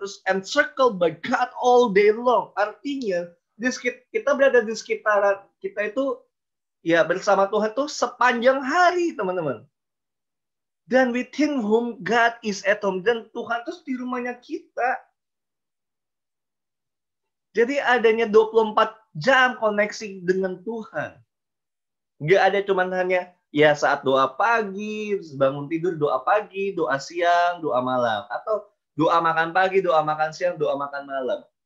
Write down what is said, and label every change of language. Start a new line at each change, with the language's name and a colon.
Indonesian: Terus
English: encircled by God all day long.
Indonesian: Artinya, kita berada di sekitaran kita itu ya bersama Tuhan tuh sepanjang hari, teman-teman. Dan
English: within whom God is at home.
Indonesian: Dan Tuhan terus di rumahnya kita. Jadi adanya 24 jam koneksi dengan Tuhan. Nggak ada cuman hanya ya saat doa pagi, bangun tidur doa pagi, doa siang, doa malam. Atau doa makan pagi, doa makan siang, doa makan malam.